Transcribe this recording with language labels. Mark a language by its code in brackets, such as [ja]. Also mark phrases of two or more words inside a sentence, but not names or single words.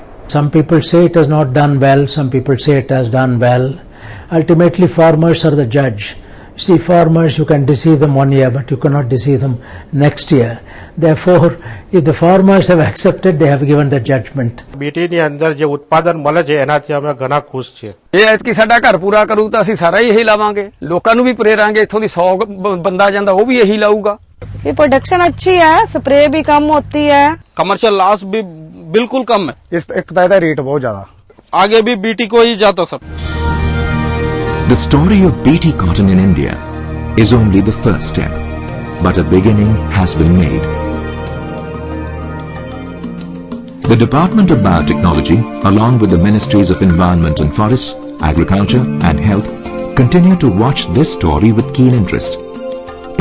[en] Some people say it has not done well, some people say it has done well. Ultimately, farmers are the judge. See, farmers, you can deceive them one year, but you cannot deceive them next year. Therefore, if the farmers have accepted, they have given the judgment. [gu] BT ની અંદર જે ઉત્પાદન મળે છે એનાથી અમે ઘણા ખુશ છીએ. [pa] ਇਹ ਐਤਕੀ ਸਾਡਾ ਘਰ ਪੂਰਾ ਕਰੂ ਤਾਂ ਅਸੀਂ ਸਾਰਾ ਹੀ ਇਹੀ ਲਾਵਾਂਗੇ, ਲੋਕਾਂ ਨੂੰ ਵੀ ਪ੍ਰੇਰਾਂਗੇ, ਇੱਥੋਂ ਦੀ 100 ਬੰਦਾ ਜਾਂਦਾ ਉਹ ਵੀ ਇਹੀ ਲਾਊਗਾ. [hi] ये प्रोडक्शन अच्छी है, स्प्रे भी कम होती है, [en] commercial loss [hi] भी बिल्कुल कम है. एक तो रेट बहुत ज्यादा, आगे भी BT को ही जाता सब. [en] The story of BT cotton in India is only the first step, but a beginning has been made. The Department of Biotechnology, along with the Ministries of Environment and Forests, Agriculture and Health, continue to watch this story with keen interest.